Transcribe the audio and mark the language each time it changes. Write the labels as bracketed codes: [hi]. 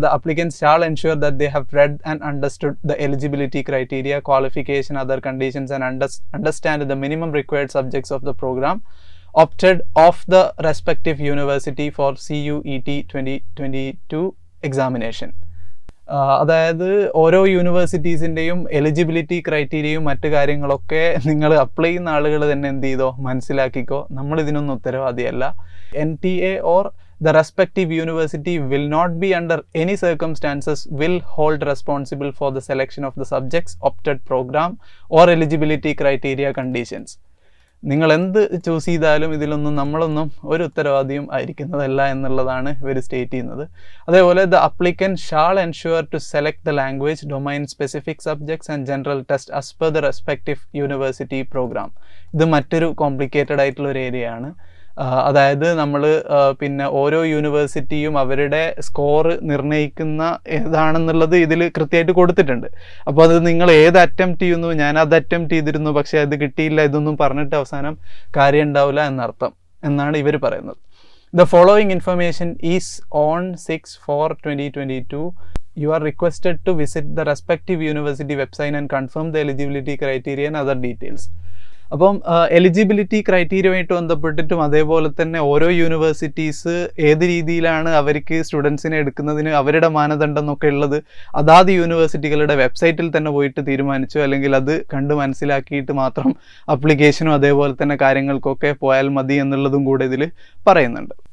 [en] The applicants shall ensure that they have read and understood the eligibility criteria, qualification, other conditions and understand the minimum required subjects of the programme opted of the respective university for CUET 2022 examination. [ml] അതായത് ഓരോ യൂണിവേഴ്സിറ്റീസിൻ്റെയും eligibility ക്രൈറ്റീരിയയും മറ്റു കാര്യങ്ങളൊക്കെ നിങ്ങൾ apply ചെയ്യുന്ന ആളുകൾ തന്നെ എന്ത് ചെയ്തോ, മനസ്സിലാക്കിക്കോ. നമ്മളിതിനൊന്നും ഉത്തരവാദിയല്ല. [en] NTA or the respective university will not be under any circumstances will hold responsible for the selection of the subjects, opted program or eligibility criteria conditions. [ml] നിങ്ങൾ എന്ത് ചൂസ് ചെയ്താലും ഇതിലൊന്നും നമ്മളൊന്നും ഒരു ഉത്തരവാദിയും ആയിരിക്കുന്നതല്ല എന്നുള്ളതാണ് ഇവർ സ്റ്റേറ്റ് ചെയ്യുന്നത്. അതേപോലെ [en] The applicant shall ensure to select the language, domain specific subjects and general test as per the respective university programme. [ml] ഇത് മറ്റൊരു കോംപ്ലിക്കേറ്റഡ് ആയിട്ടുള്ള ഒരു ഏരിയ ആണ്. അതായത് നമ്മൾ പിന്നെ ഓരോ യൂണിവേഴ്സിറ്റിയും അവരുടെ സ്കോർ നിർണ്ണയിക്കുന്ന ഏതാണെന്നുള്ളത് ഇതിൽ കൃത്യമായിട്ട് കൊടുത്തിട്ടുണ്ട്. അപ്പോൾ അത് നിങ്ങൾ ഏത് അറ്റംപ്റ്റ് ചെയ്യുന്നു, ഞാൻ അത് അറ്റംപ്റ്റ് ചെയ്തിരുന്നു പക്ഷേ അത് കിട്ടിയില്ല, ഇതൊന്നും പറഞ്ഞിട്ട് അവസാനം കാര്യം ഉണ്ടാവില്ല എന്നർത്ഥം എന്നാണ് ഇവർ പറയുന്നത്. [en] The following information is on 6/4/2022. You are requested to visit the respective university website and confirm the eligibility criteria and other details. [ml] അപ്പം എലിജിബിലിറ്റി ക്രൈറ്റീരിയയുമായിട്ട് ബന്ധപ്പെട്ടിട്ടും അതേപോലെ തന്നെ ഓരോ യൂണിവേഴ്സിറ്റീസ് ഏത് രീതിയിലാണ് അവർക്ക് സ്റ്റുഡൻസിനെ എടുക്കുന്നതിന് അവരുടെ മാനദണ്ഡം എന്നൊക്കെ ഉള്ളത് അതാത് യൂണിവേഴ്സിറ്റികളുടെ വെബ്സൈറ്റിൽ തന്നെ പോയിട്ട് തീരുമാനിച്ചു, അല്ലെങ്കിൽ അത് കണ്ട് മനസ്സിലാക്കിയിട്ട് മാത്രം അപ്ലിക്കേഷനും അതേപോലെ തന്നെ കാര്യങ്ങൾക്കൊക്കെ പോയാൽ മതി എന്നുള്ളതും കൂടെ ഇതിൽ പറയുന്നുണ്ട്.